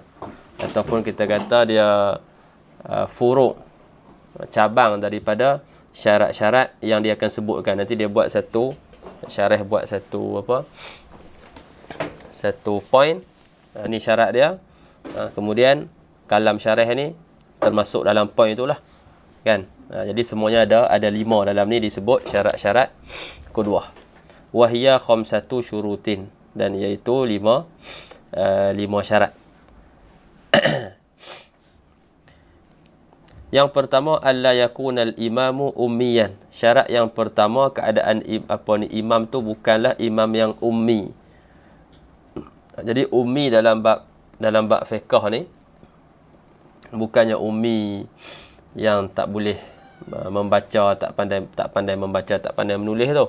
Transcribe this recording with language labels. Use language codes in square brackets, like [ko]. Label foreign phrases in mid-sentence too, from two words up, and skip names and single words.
[ms] Ataupun kita kata dia furu', cabang daripada syarat-syarat yang dia akan sebutkan. Nanti dia buat satu syarah, buat satu point. Ni syarat dia. Kemudian kalam syarah ni termasuk dalam point itulah, kan? Jadi semuanya ada 5 dalam ni disebut syarat-syarat qudwah. [ar] وهي خمسة شروط, [ms] dan iaitu 5 syarat. Yang pertama, [ar] ألا يكون الإمام أمياً. [ms] Syarat yang pertama, keadaan imam tu bukanlah imam yang ummi. Jadi ummi dalam bab fiqh ni bukannya ummi yang tak boleh membaca, tak pandai membaca, tak pandai menulis tu.